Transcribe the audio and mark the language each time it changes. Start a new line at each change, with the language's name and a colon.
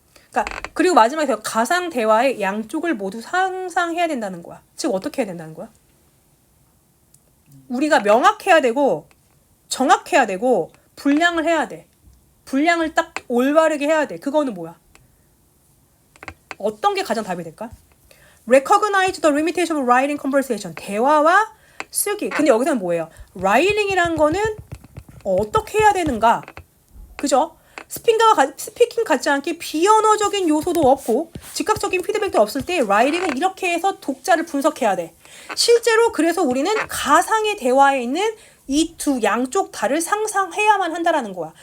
Korean: 그러니까 그리고 마지막에 가상 대화의 양쪽을 모두 상상해야 된다는 거야. 즉 어떻게 해야 된다는 거야? 우리가 명확해야 되고 정확해야 되고 분량을 해야 돼. 분량을 딱 올바르게 해야 돼. 그거는 뭐야? 어떤 게 가장 답이 될까?
English: Recognize the limitation of writing conversation.
Korean: 대화와 쓰기. 근데 여기서는 뭐예요? writing이란 거는 어떻게 해야 되는가? 그죠? 스피킹 같지 않게 비언어적인 요소도 없고 즉각적인 피드백도 없을 때 라이팅은 이렇게 해서 독자를 분석해야 돼. 실제로 그래서 우리는 가상의 대화에 있는 이 두 양쪽 다를 상상해야만 한다라는 거야.